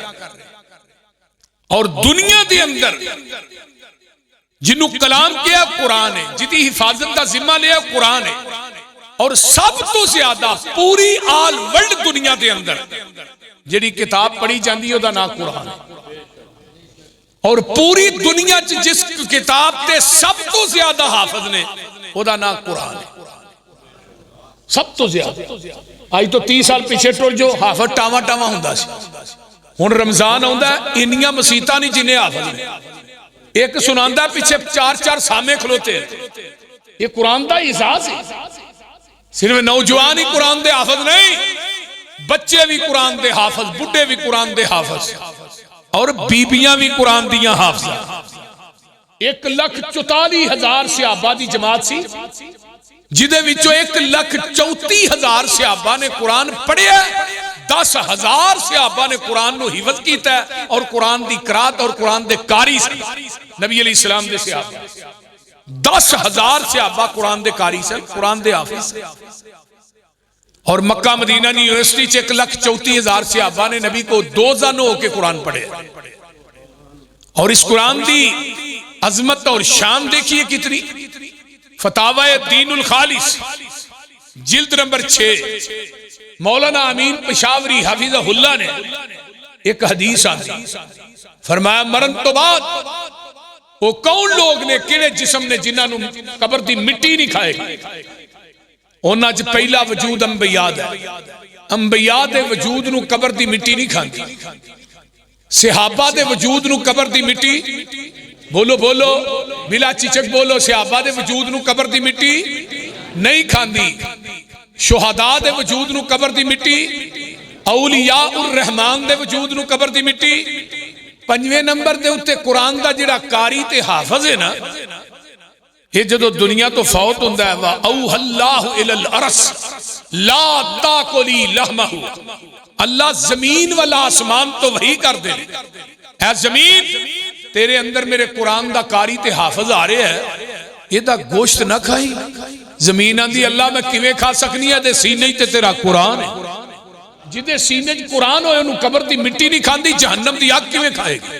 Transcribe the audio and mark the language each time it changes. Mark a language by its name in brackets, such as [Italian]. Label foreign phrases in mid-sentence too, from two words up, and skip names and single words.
[Punjabi] اور دنیا دے اندر جنہوں کلام کیا قرآن ہے، جدی حفاظت دا ذمہ لیا قرآن ہے، اور سب تو زیادہ پوری [English] all world [Punjabi] دنیا دے اندر جڑی کتاب پڑھی جاندی ہے دا نام قرآن ہے۔ اور پوری دنیا جس کتاب تے سب تو زیادہ حافظ نے وہ دا نام قرآن ہے، سب تو زیادہ۔ آج تو 30 سال پیچھے ٹر جو حافظ ٹاواں ٹاواں ہوندا سی، ہن رمضان آندا ہے انیاں مسیتاں نہیں جنہیں حافظ نے، ایک سناندا پیچھے 4 سامنے کھلوتے ہیں۔ یہ قرآن دا اعزاز ہے۔ صرف نوجوان ہی قرآن دے حافظ نہیں، بچے بھی قرآن دے حافظ، بڈھے بھی قرآن دے حافظ، اور بیبیاں بھی قرآن دیاں حافظ۔ 1,44,000 صحابہ دی جماعت سی، جدے وچوں 1,34,000 صحابہ نے قرآن پڑھیا، 10,000 صحابہ نے قرآن نو حفظ کیتا ہے، اور قرآن دی قرات اور قرآن دے قاری سے نبی [Arabic] علیہ السلام [Punjabi] دے صحابہ 10,000 صحابہ قرآن دے قاری سے، قرآن دے حافظ سے۔ اور مکہ مدینہ یونیورسٹی 1,34,000 صحابہ نے نبی کو 2 زانوں ہو کے قرآن پڑھے۔ اور اس قرآن دی عظمت اور شان دیکھیے کتنی۔ فتاوی دین الخالص جلد نمبر 6 مولانا امین پشاوری [Arabic] حفظہ اللہ [Punjabi] نے ایک حدیث آتی فرمایا مرن تو بعد وہ کون لوگ نے کیڑے جسم نے جنہاں نو قبر دی مٹی نہیں کھائے گی؟ انہاں چ پہلا وجود انبیاء ہے، انبیاء دے وجود نو قبر دی مٹی نہیں کھاندی، صحابہ دے وجود نو قبر دی مٹی، بولو بولو بلا چچک بولو، صحابہ دے وجود نو قبر دی مٹی نہیں کھاندی، شہداء دے وجود نو قبر دی مٹی، اولیاء الرحمان دے وجود نو قبر دی مٹی۔ 5ویں نمبر دے اتے قرآن دا جڑا قاری تے حافظ ہے نا، یہ جدو دنیا تو فوت ہوندہ ہے [Arabic] وَأَوْحَ اللَّهُ إِلَى الْأَرَسِ لَا تَاكُلِي لَحْمَهُ، [Punjabi] اللہ زمین والا آسمان تو وہی کر دے، اے زمین تیرے اندر میرے قرآن دا قاری تے حافظ آ رہے ہے، یہ دا گوشت نہ کھائی۔ زمین آندی اللہ میں کیویں کھا سکنی ہے، دے سینے تے تیرا قرآن ہے۔ جدے سینے قرآن ہوئے انہوں قبر دی مٹی نہیں کھاندی، جہنم دی آگ کیویں کھائے گی؟